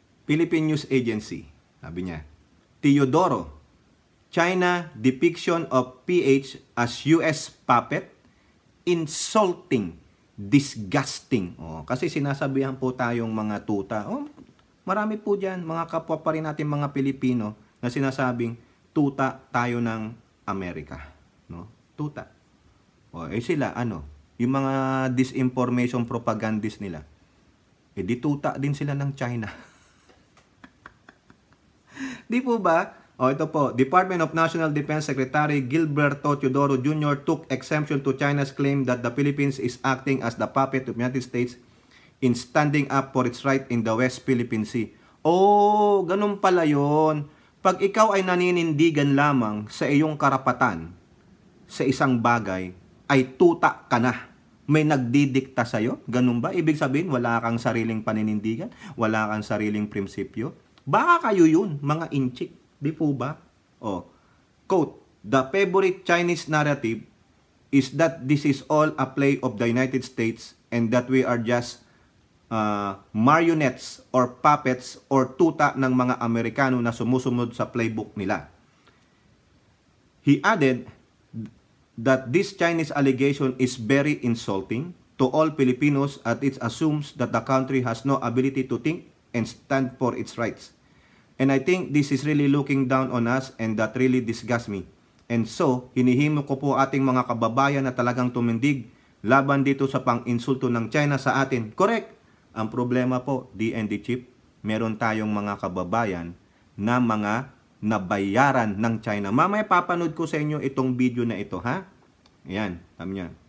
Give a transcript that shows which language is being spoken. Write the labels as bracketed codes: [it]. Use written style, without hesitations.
[en] Philippine News Agency. [tl] Sabi niya, [en] Teodoro, China depiction of PH as US puppet, insulting, disgusting. [tl] O, kasi sinasabihan po tayong mga tuta. O, marami po dyan, mga kapwa pa rin natin mga Pilipino na sinasabing tuta tayo ng Amerika. No? Tuta. O, sila, ano? Yung mga disinformation propagandist nila, di tuta din sila ng China. Di po ba? O, ito po, Department of National Defense Secretary Gilberto Teodoro Jr. [en] took exemption to China's claim that the Philippines is acting as the puppet of the United States in standing up for its right in the West Philippine Sea. [tl] Oh, ganun pala yun. Pag ikaw ay naninindigan lamang sa iyong karapatan sa isang bagay, ay tuta ka na. May nagdidikta sa'yo? Ganun ba? Ibig sabihin, wala kang sariling paninindigan? Wala kang sariling prinsipyo? Baka kayo yun, mga inchik. Di po ba? O, [en] quote, the favorite Chinese narrative is that this is all a play of the United States and that we are just marionettes or puppets or [tl] tuta ng mga Amerikano na sumusunod sa playbook nila. [en] He added that this Chinese allegation is very insulting to all Filipinos as it assumes that the country has no ability to think and stand for its rights. And I think this is really looking down on us and that really disgusts me. [tl] And so, hinihimo ko po ating mga kababayan na talagang tumindig laban dito sa pang-insulto ng China sa atin. Correct! Ang problema po, DND Chief, meron tayong mga kababayan na mga nabayaran ng China. Mamaya papanood ko sa inyo itong video na ito, ha? Ayan, tama niya.